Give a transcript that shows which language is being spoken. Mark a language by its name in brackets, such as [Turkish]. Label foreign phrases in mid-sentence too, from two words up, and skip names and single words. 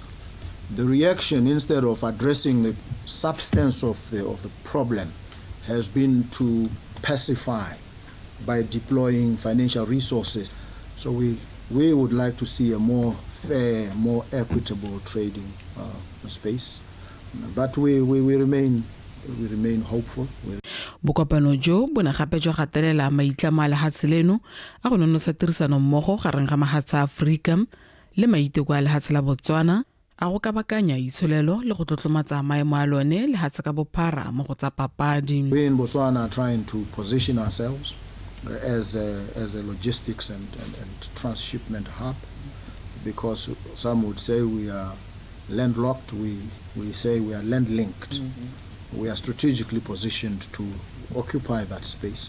[English] The reaction, instead of addressing the substance of the problem, has been to pacify by deploying financial resources. So we would like to see a more fair, more equitable trading space. But we remain hopeful. [Tswana] Bokopano jo bona gape jo gatelela maitlamo a lehatshe leno a go nonosa tirisano mmogo gareng ga mahatshe a Aforika le maiteko a lehatshe la Botswana a go kabakanya itsholelo le go tlotlomatsa maemo a lone lehatshe ka bophara mo go tsa papadi. [English] We in Botswana are trying to position ourselves as a logistics and transshipment hub, because some would say we are landlocked, we say we are land-linked. We are strategically positioned to occupy that space.